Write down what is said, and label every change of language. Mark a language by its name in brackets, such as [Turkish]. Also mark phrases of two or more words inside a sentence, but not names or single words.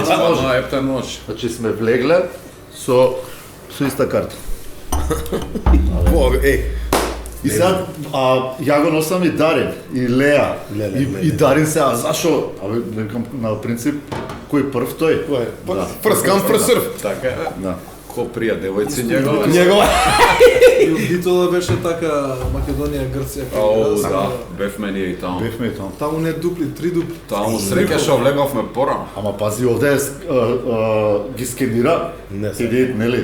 [Macedonian] Испадна ептен ноќ. Значи сме влегле со иста карта. И сега, ја го носам и Дарин, и Леа, и Дарин сега, зашо? Абе, некам на принцип, кој прв тој? [English] First come, first serve. [Macedonian] Така е. Да. Ко прија девојци njegova. И у Битола беше така Македонија, Грција. Да, бевме ние и таму. Бевме и таму. Таму не дупли, 3 дупли. Таму среќа што влеговме порано. Ама пази, овде ги скенира, иде, нели?